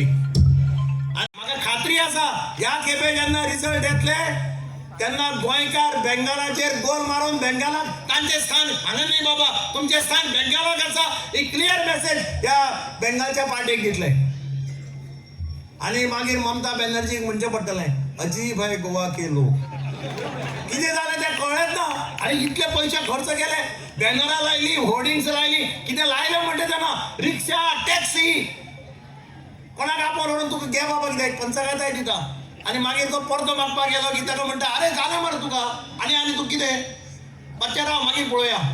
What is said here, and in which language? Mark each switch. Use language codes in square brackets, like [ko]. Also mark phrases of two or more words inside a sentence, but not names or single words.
[kok] आनी म्हाका खात्री आसा ह्या खेपे जेन्ना रिजल्ट येतले तेन्ना गोंयकार बेंगालाचेर गोल मारून बेंगालाक तांचें स्थान हांगा न्ही बाबा, तुमचें स्थान बेंगालाक आसा ही [en] clear message [kok] ह्या बेंगालच्या पार्टीक दितले. आणि मागीर ममता बॅनर्जीक म्हणचें पडटलें [hi] अजीब है गोवा के लोक. [kok] कितें जालें तें कळ्ळेंच ना. आनी इतले पयशे खर्च केले. बॅनरां लायली, होर्डिंग्स लायली. कितें लायलें म्हणटा तेन्ना रिक्षा, टॅक्सी कोणाक आपोवन व्हरून तुका घे बाबा कितें पंचखाताय दिता. आनी मागीर तो परतो मागपाक गेलो की ताका म्हणटा अरे जालें मरे तुका आनी तूं कितें मातशें राव मागीर पळोवया.